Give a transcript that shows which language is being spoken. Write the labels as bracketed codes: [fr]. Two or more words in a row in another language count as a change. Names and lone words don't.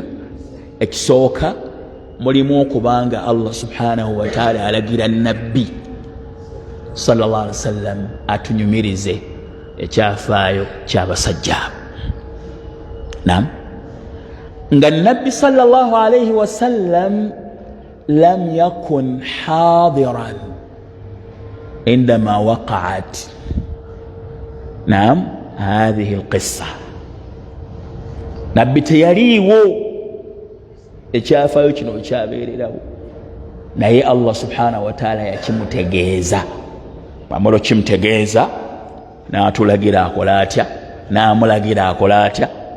[lg] Ekisooka, mulimu okubanga [ar] الله سبحانه وتعالى [lg] alagira nabbi [ar] صلى الله عليه وسلم [lg] atunyumirize ekyafaayo ky'abasajja. [ar] Naam, [lg] nga nabbi [ar] صلى الله عليه وسلم لم يكن حاضرا عندما وقعت نعم هذه القصة [lg] nabbi teyaliiwo ekyafaayo kino ekyabeererawo naye [ar] الله سبحانه وتعالى [lg] yakimutegeeza amalo kimutegeeza n'atulagira akola atya n'amulagira akola atya